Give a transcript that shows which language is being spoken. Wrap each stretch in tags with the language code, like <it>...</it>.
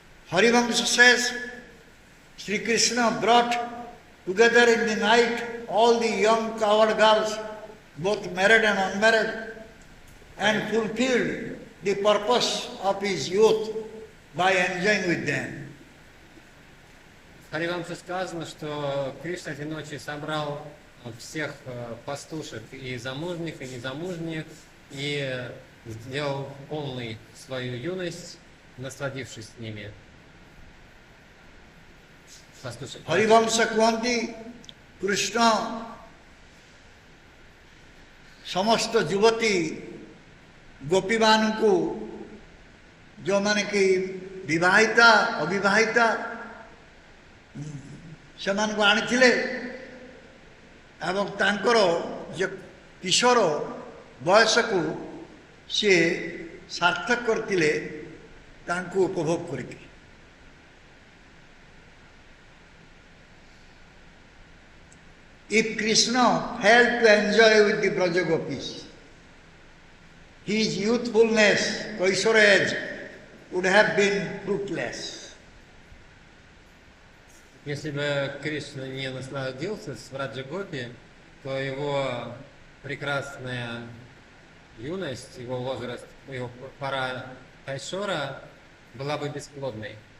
<en>Harivamsa says Sri Krishna brought together in the night all the young coward girls, both married and unmarried, and fulfilled the purpose of his youth by enjoying with them.</en> <ru>В Харивамсе сказано, что Кришна этой ночью собрал всех пастушек, и замужних, и незамужних, и сделал полной свою юность, насладившись с ними.</ru> <or>Harivamsa kuhanti Krishna ସମସ୍ତ ଯୁବତୀ ଗୋପୀମାନଙ୍କୁ ଯେଉଁମାନେ କି ବିବାହିତା ଅବିବାହିତା ସେମାନଙ୍କୁ ଆଣିଥିଲେ ଏବଂ ତାଙ୍କର ଯେ କିଶୋର ବୟସକୁ ସିଏ ସାର୍ଥକ କରିଥିଲେ ତାଙ୍କୁ ଉପଭୋଗ କରିକି।</or> <en>If Krishna failed to enjoy with the Braja Gopis, his youthfulness, Kaishora age, would have been fruitless.</en> <ru>Если бы Кришна не насладился с Враджа Гопи, то его прекрасная юность, его возраст, его пора Кайшора была бы бесплодной.</ru>